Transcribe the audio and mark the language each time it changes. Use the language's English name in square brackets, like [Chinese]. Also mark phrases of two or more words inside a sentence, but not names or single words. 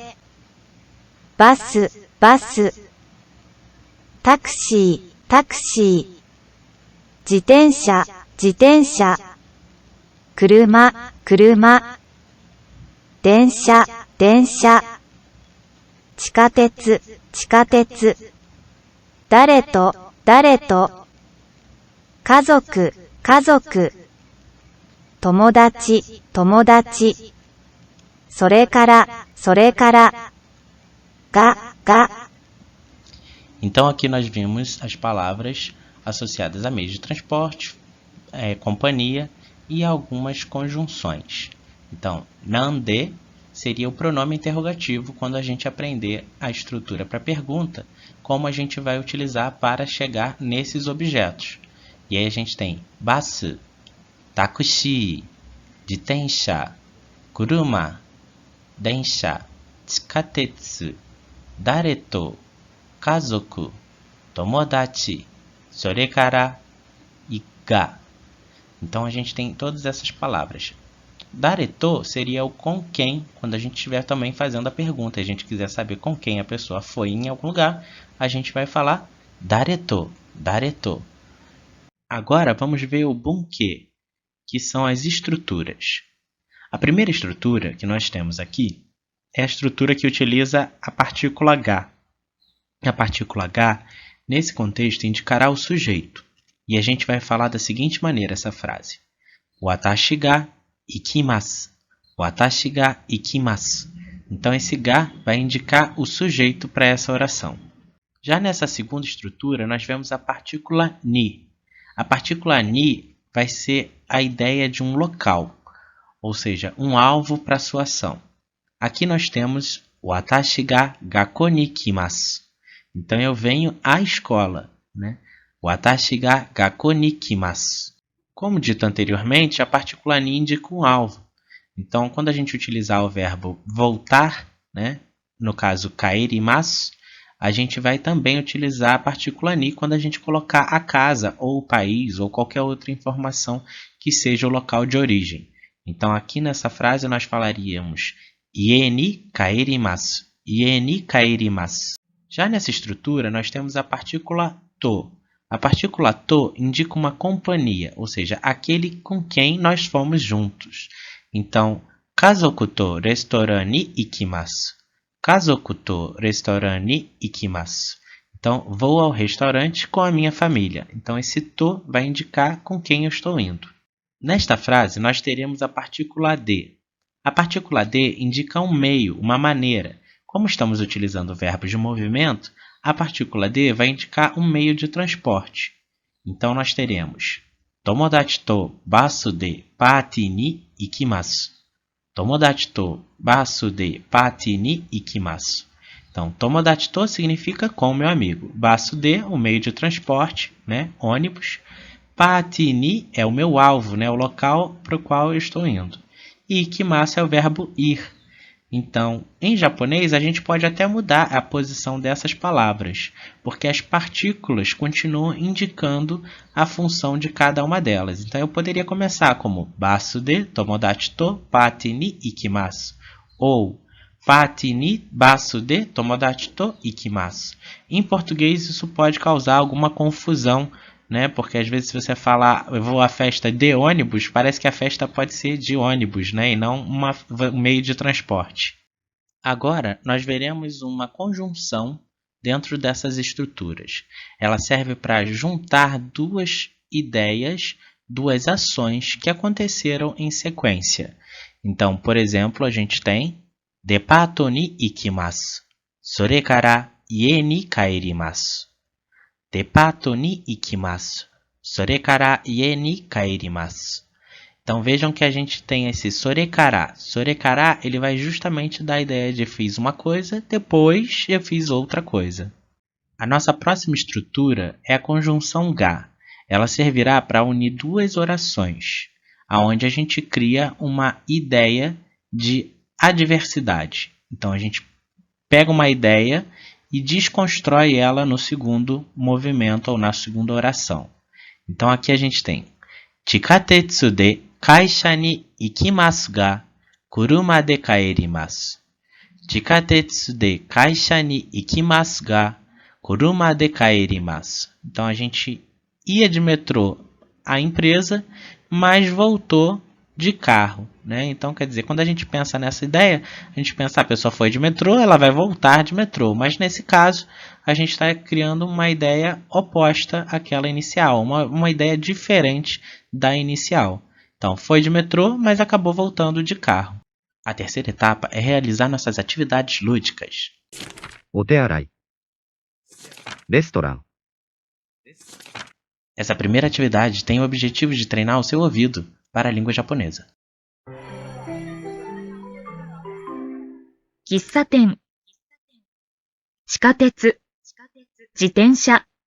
[Japanese] バス、バス. タクシー、タクシー. 自転車、自転車. 車、車。電車、電車. 地下鉄、地下鉄. 誰と、誰と. 家族、家族。友達、友達. それから、それから。が、が. [Portuguese] Então aqui nós vimos as palavras associadas a meios de transporte, companhia e algumas conjunções. Então, nande seria o pronome interrogativo quando a gente aprender a estrutura para pergunta, como a gente vai utilizar para chegar nesses objetos. E aí a gente tem [Japanese] バス、タクシー、自転車、車、電車、地下鉄, 誰と, 家族、友達、それから e ga. [Portuguese] Então a gente tem todas essas palavras. [Japanese] 誰と [Portuguese] seria o com quem, quando a gente estiver também fazendo a pergunta, a gente quiser saber com quem a pessoa foi em algum lugar, a gente vai falar [Japanese] 誰と、誰と. [Portuguese] Agora vamos ver o bunke, que são as estruturas. A primeira estrutura que nós temos aqui é a estrutura que utiliza a partícula H. A partícula H, nesse contexto, indicará o sujeito. E a gente vai falar da seguinte maneira essa frase. [Japanese] 私が行きます。私が行きます. [Portuguese] Então esse ga vai indicar o sujeito para essa oração. Já nessa segunda estrutura, nós vemos a partícula ni. A partícula ni vai ser a ideia de um local, ou seja, um alvo para a sua ação. Aqui nós temos [Japanese] 私が学校に来ます. [Portuguese] Então eu venho à escola, né? [Japanese] 私が学校に来ます. [Portuguese] Como dito anteriormente, a partícula ni indica um alvo. Então, quando a gente utilizar o verbo voltar, né? No caso kaerimasu, a gente vai também utilizar a partícula ni quando a gente colocar a casa, ou o país, ou qualquer outra informação que seja o local de origem. Então, aqui nessa frase nós falaríamos [Japanese] 家に帰ります. 家に帰ります. [Portuguese] Já nessa estrutura, nós temos a partícula to. A partícula to indica uma companhia, ou seja, aquele com quem nós fomos juntos. Então, [Japanese] 家族とレストランに行きます. 家族とレストランに行きます. [Portuguese] Então, vou ao restaurante com a minha família. Então, esse to vai indicar com quem eu estou indo. Nesta frase, nós teremos a partícula de. A partícula de indica um meio, uma maneira. Como estamos utilizando verbos de movimento, a partícula de vai indicar um meio de transporte. Então nós teremos [Japanese] 友達とバスでパーティーに行きます. 友達とバスでパーティーに行きます. [Portuguese] Então, [Japanese] 友達と [Portuguese] significa com meu amigo. [Japanese] バスで, [Portuguese] o meio de transporte, né? Ônibus. [Japanese] パーティーに [Portuguese] é o meu alvo, né? O local para o qual eu estou indo. E ikimasu é o verbo ir. Então, em japonês, a gente pode até mudar a posição dessas palavras, porque as partículas continuam indicando a função de cada uma delas. Então, eu poderia começar como [Japanese] バスで友達とパーティーに行きます, [Portuguese] ou [Japanese] パーティーにバスで友達と行きます. [Portuguese] Em português, isso pode causar alguma confusão, né? Porque às vezes se você falar eu vou à festa de ônibus, parece que a festa pode ser de ônibus, né? E não um meio de transporte. Agora nós veremos uma conjunção dentro dessas estruturas. Ela serve para juntar duas ideias, duas ações que aconteceram em sequência. Então, por exemplo, a gente tem [Japanese] デパートに行きます. それから家に帰ります. デパートに行きます。それから家に帰ります. [Portuguese] Então vejam que a gente tem esse sorekara. Sorekara, ele vai justamente dar a ideia de fiz uma coisa, depois eu fiz outra coisa. A nossa próxima estrutura é a conjunção ga. Ela servirá para unir duas orações, onde a gente cria uma ideia de adversidade. Então a gente pega uma ideia e desconstrói ela no segundo movimento ou na segunda oração. Então aqui a gente tem [Japanese] 地下鉄で会社に行きますが車で帰ります. 地下鉄で会社に行きますが車で帰ります. [Portuguese] Então a gente ia de metrô à empresa, mas voltou de carro, né? Então, quer dizer, quando a gente pensa nessa ideia, a gente pensa, a pessoa foi de metrô, ela vai voltar de metrô. Mas nesse caso, a gente está criando uma ideia oposta àquela inicial, uma ideia diferente da inicial. Então, foi de metrô, mas acabou voltando de carro. A terceira etapa é realizar nossas atividades lúdicas. [Japanese] お手洗い。レストラン。 [Portuguese] Essa primeira atividade tem o objetivo de treinar o seu ouvido para a língua japonesa. [Japanese] 喫茶店、地下鉄、自転車、